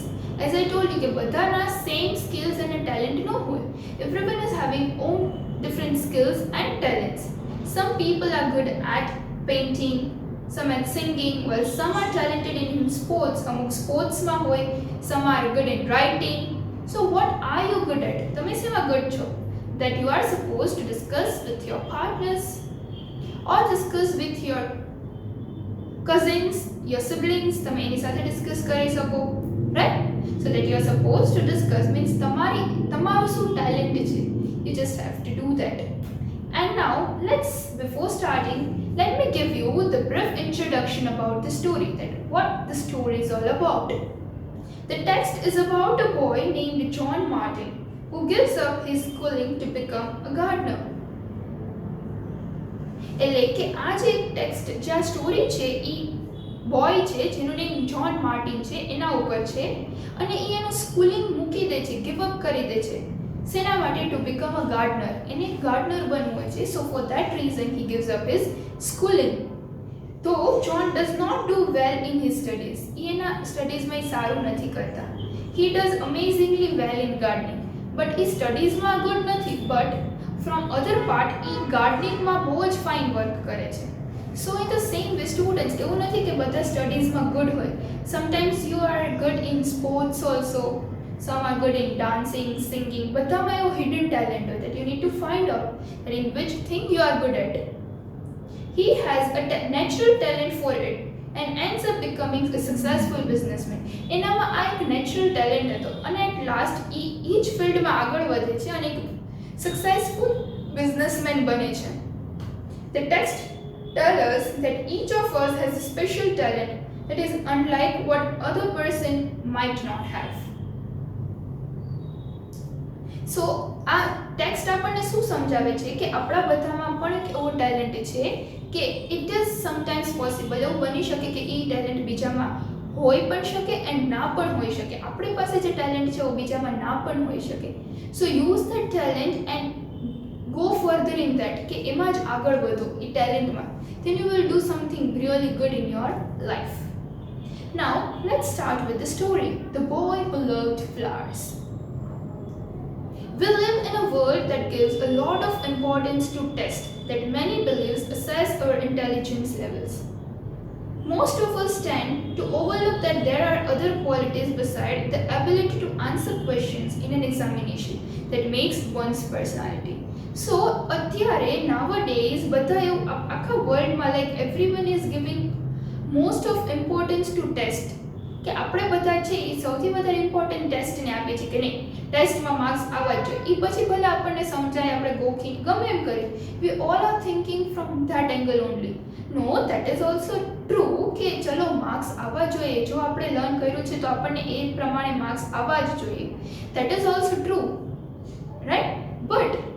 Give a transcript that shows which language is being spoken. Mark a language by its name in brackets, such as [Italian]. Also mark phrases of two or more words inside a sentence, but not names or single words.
[English] As I told you, badana same skills and a talent [Gujarati] ના હોય. [English] Everyone is having own different skills and talents. Some people are good at painting, some at singing, while some are talented in sports. [Gujarati] અમુક સ્પોર્ટ્સ માં હોય, [English] some are good in writing. So what are you good at? [Gujarati] તમે શેમાં good છો? [English] That you are supposed to discuss with your partners or discuss with your cousins, your siblings. [Gujarati] તમે એની સાથે discuss કરી શકો, [English] right? So that you are supposed to discuss means [Gujarati] તમારું શું talent છે. [English] You just have to do that. And now, before starting, let me give you the brief introduction about the story, that what the story is all about. The text is about a boy named John Martin who gives up his schooling to become a gardener. [Gujarati] એટલે કે આ જે ટેક્સ્ટ જે આ સ્ટોરી છે એ બોય છે જેનું નેમ જ્હોન માર્ટિન છે એના ઉપર છે અને એ એનું સ્કૂલિંગ મૂકી દે છે, [English] give up [Gujarati] કરી દે છે. સેના માટે? [English] to become a gardener. [Gujarati] એને ગાર્ડનર બનવું હોય છે. [English] so for that reason he gives up his schooling. તો John does not do well in his studies. [Gujarati] એ એના સ્ટડીઝમાં સારું નથી કરતા. [English] he does amazingly well in gardening. [Gujarati] બટ એ સ્ટડીઝમાં ગુડ નથી. [English] but from other part [Gujarati] એ ગાર્ડનિંગમાં બહુ જ [English] fine work [Gujarati] કરે છે. [English] so in the same way students, [Gujarati] એવું નથી કે બધા સ્ટડીઝમાં ગુડ હોય. [English] sometimes you are good in sports also. Some are good in dancing, singing. [Gujarati] બધામાં એવું [English] hidden talent હોય that you need to find out that in which thing you are good at. He has a natural talent for it and ends up becoming a successful businessman. [Gujarati] એનામાં આ એક [English] natural talent [Gujarati] હતો અને [English] at last [Gujarati] એ જ ફિલ્ડમાં આગળ વધે છે અને એક [English] successful businessman [Gujarati] બને છે. [English] The text tells us that each of us has a special talent that is unlike what other person might not have. [Gujarati] સો આ ટેક્સ્ટ આપણને શું સમજાવે છે કે આપણા બધામાં પણ એક એવો ટેલેન્ટ છે કે [English] it is sometimes possible. [Gujarati] એવું બની શકે કે એ ટેલેન્ટ બીજામાં હોઈ પણ શકે એન્ડ ના પણ હોઈ શકે. આપણી પાસે જે ટેલેન્ટ છે એ બીજામાં ના પણ હોઈ શકે. [English] so use that talent and go further in that, [Gujarati] કે એમાં જ આગળ વધો એ ટેલેન્ટમાં. [English] then you will do something really good in your life. Now let's start with the story, The Boy Who Loved Flowers. We live in a world that gives a lot of importance to tests that many believes assess our intelligence levels. Most of us tend to overlook that there are other qualities beside the ability to answer questions in an examination that makes one's personality. So, અત્યારે nowadays [Gujarati] બધા એવું આખા વર્લ્ડમાં [English] like everyone is giving most of importance to test [Gujarati] કે આપણે બધા છે એ સૌથી વધારે ઇમ્પોર્ટન્ટ ટેસ્ટને આપીએ છીએ કે નહીં ટેસ્ટમાં માર્ક્સ આવવા જ જોઈએ એ પછી ભલે આપણને સમજાય આપણે ગોખી ગમે એમ કરીએ [English] we all are thinking from that angle only no that is also true [Gujarati] કે ચલો માર્ક્સ આવવા જોઈએ જો આપણે લર્ન કર્યું છે તો આપણને એ પ્રમાણે માર્ક્સ આવવા જ જોઈએ [English] that is also true right but